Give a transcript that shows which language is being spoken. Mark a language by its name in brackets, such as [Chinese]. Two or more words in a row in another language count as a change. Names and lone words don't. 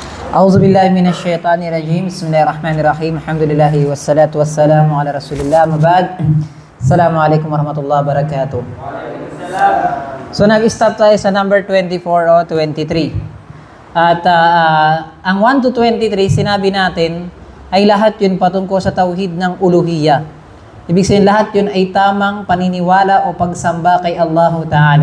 [Arabic] أعوذ بالله من الشيطان الرجيم. بسم الله الرحمن الرحيم. الحمد لله والصلاة والسلام على رسول الله. Mabad. السلام عليكم ورحمة الله وبركاته. [Filipino] So nag-stop tayo sa number 24 o 23. At ang 1 to 23 sinabi natin ay lahat yun patungkol sa tauhid ng uluhiyya. Ibig sabihin lahat yun ay tamang paniniwala o pagsamba kay Allah Ta'ala.